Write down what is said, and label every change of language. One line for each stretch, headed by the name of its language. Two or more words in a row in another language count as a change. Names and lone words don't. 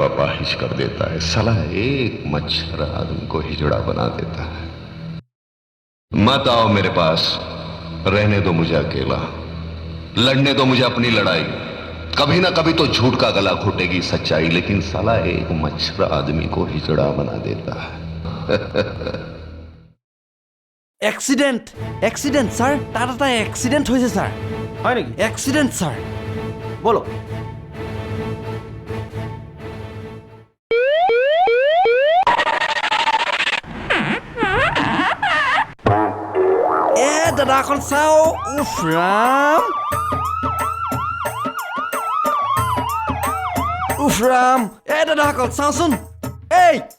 Hindi: अपाहिज कर देता है साला एक मच्छर आदमी को हिजड़ा बना देता है मत आओ मेरे पास रहने दो मुझे अकेला लड़ने दो मुझे अपनी लड़ाई कभी ना कभी तो झूठ का गला घुटेगी सच्चाई लेकिन साला एक मच्छर आदमी को हिजड़ा बना देता है
English: accident sir
Assamese: তাত এটা এক্সিডেণ্ট হৈছে ছাৰ হয় নেকি
English: accident sir
Hindi: বলো
Assamese: দাদা এখন চাওঁ উফ ৰাম দাদা অকল চাওঁচোন এই